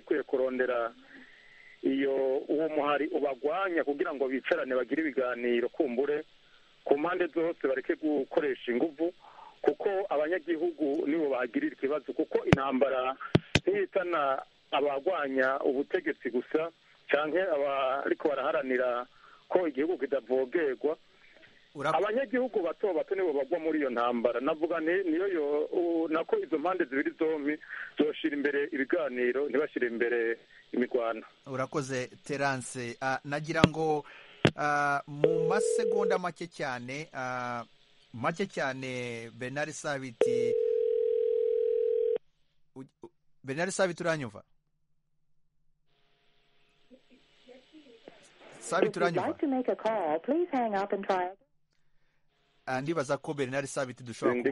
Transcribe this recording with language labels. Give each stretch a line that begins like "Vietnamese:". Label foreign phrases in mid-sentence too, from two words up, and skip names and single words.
Rundi: kwiye kurondera uwo muhari ubagwanya kugira ngo bicarane bagire ibiganiro, kumbure ku mpande zose bareke gukoresha ingufu, kuko abanyagihugu nibo bagirira ikibazo, kuko intambara ntihitana abagwanya ubutegetsi gusa cyangwa abariko baraharanira ko igihugu kidavogerwa. abanyagihugu bato bato nibo bagwa muri iyo ntambara. navuga niyo nako izo mpande zibiri zombi zoshira imbere ibiganiro ntibashire imbere imirwano.
Kinyarwanda: urakoze Terence. Nagira ngo mu masegonda make cyane Bernard Sabiti uranyumva? Sabiti uranyumva? Ndibaza ko Bernard Sabiti dushobora kuba